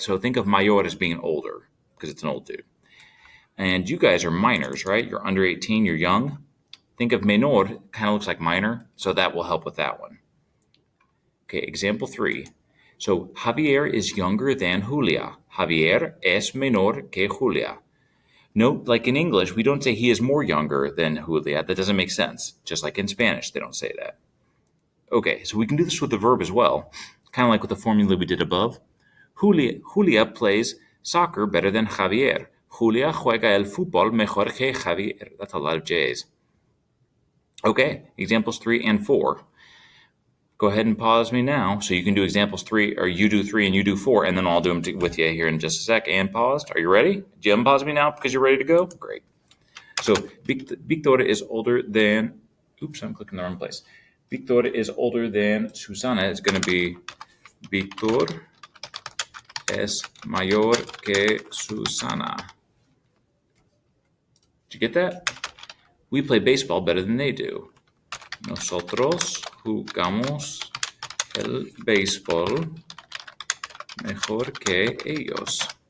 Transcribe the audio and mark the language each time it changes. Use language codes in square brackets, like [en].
[en] So think of mayor as being older because it's an old dude. And you guys are minors, right? You're under 18, you're young. Think of menor, kind of looks like minor, so that will help with that one. Okay, example 3. So Javier is younger than Julia. [es] Javier es menor que Julia. [en] Note, like in English, we don't say he is more younger than Julia. That doesn't make sense. Just like in Spanish, they don't say that. Okay, so we can do this with the verb as well, kind of like with the formula we did above. Julia plays soccer better than Javier. [es] Julia juega el fútbol mejor que Javier. [en] That's a lot of J's. Okay, examples 3 and 4. Go ahead and pause me now so you can do examples 3, or you do 3 and you do 4, and then I'll do them with you here in just a sec. And paused. Are you ready? Do you unpause me now because you're ready to go? Great. So Victor is older than, I'm clicking the wrong place. Victor is older than Susana. It's going to be [es] Victor es mayor que Susana. [en] Did you get that? We play baseball better than they do. [es] Nosotros jugamos el béisbol mejor que ellos.